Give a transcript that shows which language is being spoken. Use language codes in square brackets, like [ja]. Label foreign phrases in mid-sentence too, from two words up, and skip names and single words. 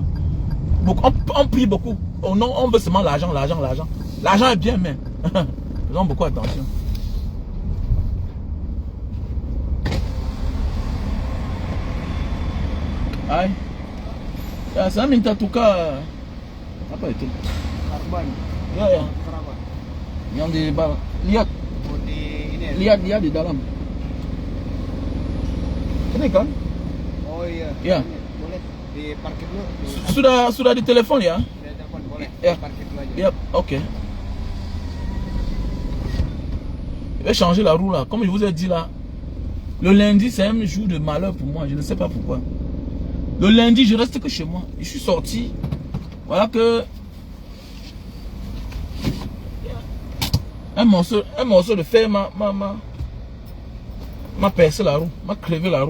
[fr] On prie beaucoup. Oh non, on veut seulement l'argent, l'argent, l'argent. L'argent est bien, mais faisons beaucoup attention. Aïe. Ça m'a en tout cas. [id] Apa itu? Karban. Ya, ya. Kenapa? Yang di bawah. Lihat. Oh, di ini ya? Lihat dia di dalam. Ini kan? Oh iya. Ya. Boleh diparkir dulu. Sudah di telepon ya? Sudah telepon, boleh. Ya. Parkir dulu aja. Yep, ok. [fr] Je vais changer la roue là. Comme je vous ai dit là, le lundi c'est un jour de malheur pour moi. Je ne sais pas pourquoi. Le lundi, je reste que chez moi. Je suis sorti. Voilà que un morceau de fer m'a percé la roue, m'a crevé la roue.